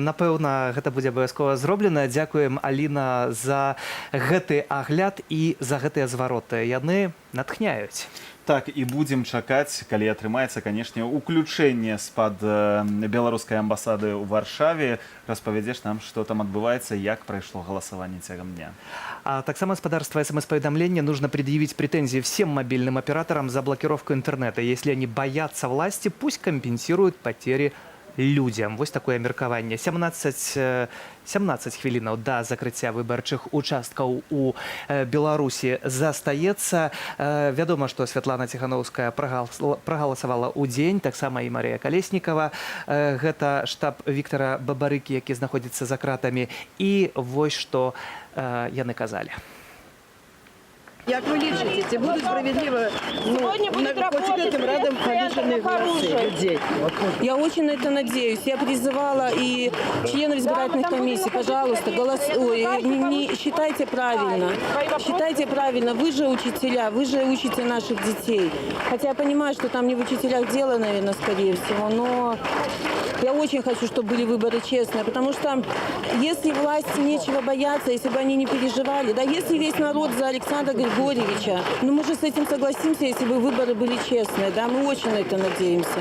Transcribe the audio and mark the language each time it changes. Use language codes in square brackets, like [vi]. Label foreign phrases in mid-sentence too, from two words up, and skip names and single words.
[be] Напэўна, гэта будзе абавязкова зроблена. Дзякуем, Аліна, за гэты агляд і за гэтыя звароты. Яны натхняюць. Так, і будзем чакаць, калі атрымаецца, канешне, уключэнне з-пад беларускай амбасады ў Варшаве. Распавядзеш нам, што там адбываецца, як прайшло галасаванне цягам дня. А таксама спадарства [ru] СМС-поведомления нужно предъявить претензии всем мобильным операторам за блокировку интернета. Если они боятся власти, пусть компенсируют потери людям. [be] Вось такое меркаванне. 17 хвілінаў да закрыцця выбарчых участкаў у Беларусі застаецца. Вядома, што Святлана Ціхановская прагаласавала ў дзень, таксама і Марія Калеснікава. Гэта штаб Віктара Бабарыкі, які знаходзіцца за кратамі. І вось што яны казалі. Як вы лічыце, ці будуць [ru] справедливо хоть этим рядом повешенные голосы людей? Я очень на это надеюсь. Я призывала и членов избирательных комиссий, пожалуйста, не считайте правильно. Считайте правильно. Вы же учителя, вы же учите наших детей. Хотя я понимаю, что там не в учителях дело, наверное, скорее всего, но Я очень хочу, чтобы были выборы честные, потому что если власти нечего бояться, если бы они не переживали, да, если весь народ за Александра Григорьевича, ну мы же с этим согласимся, если бы выборы были честные, да, мы очень на это надеемся.